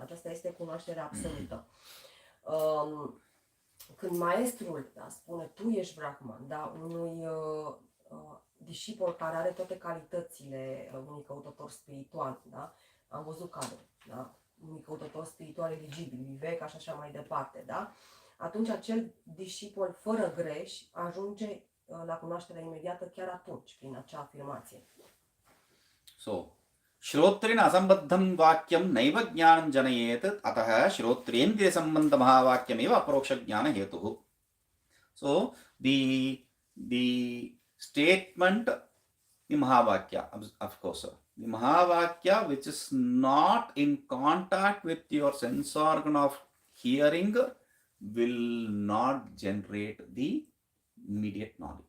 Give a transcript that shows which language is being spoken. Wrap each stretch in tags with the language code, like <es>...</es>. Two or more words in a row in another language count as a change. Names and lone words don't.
<ro>Aceasta este cunoașterea absolută. Când maestrul spune tu ești Brahman, da, unui discipol care are toate calitățile unui căutător spiritual, da? Am văzut care, da? Unui căutător spiritual eligibil, Viveka și așa mai departe, da? Atunci acel discipol fără greș ajunge la cunoașterea imediată chiar atunci, prin acea afirmație.</ro> <sa>So, श्रोत्रेण असंबद्धं वाक्यं नैव ज्ञानं जनयेत् अतः श्रोत्रेन्द्रिय संबंध महावाक्यमेव अप्रोक्ष ज्ञान हेतुः.</sa> <en>So the statement, the Mahavakya, of course, the Mahavakya which is not in contact with your sense organ of hearing will not generate the immediate knowledge.</en>